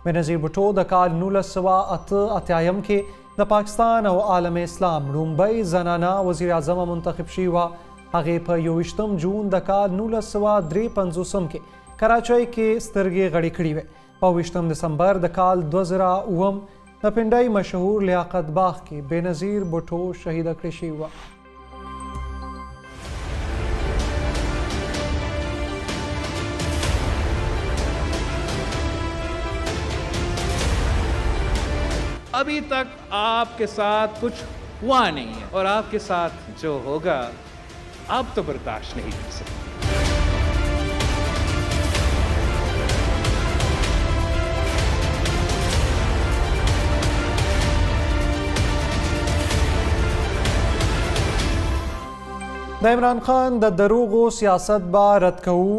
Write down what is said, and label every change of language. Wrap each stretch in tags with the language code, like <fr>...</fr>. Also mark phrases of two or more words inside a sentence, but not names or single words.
<ps>بېنظیر بوټو د کال 1988 کې د پاکستان او عالم اسلام لومړی زنانه وزیر اعظم منتخب شوې وه. هغې په 21 جون د کال 1953 کې کراچۍ کې سترګې غړې کړې وې. په 20 دسمبر د کال 2007 د پنډۍ مشهور لیاقت باغ کې بېنظیر بوټو شهیده کړې شوې وه.</ps> <ur>ابھی تک آپ کے ساتھ کچھ ہوا نہیں ہے اور آپ کے ساتھ جو ہوگا آپ تو برداشت نہیں کر سکتے.</ur> <ps>د عمران خان د دروغو سیاست به رد کوو.</ps>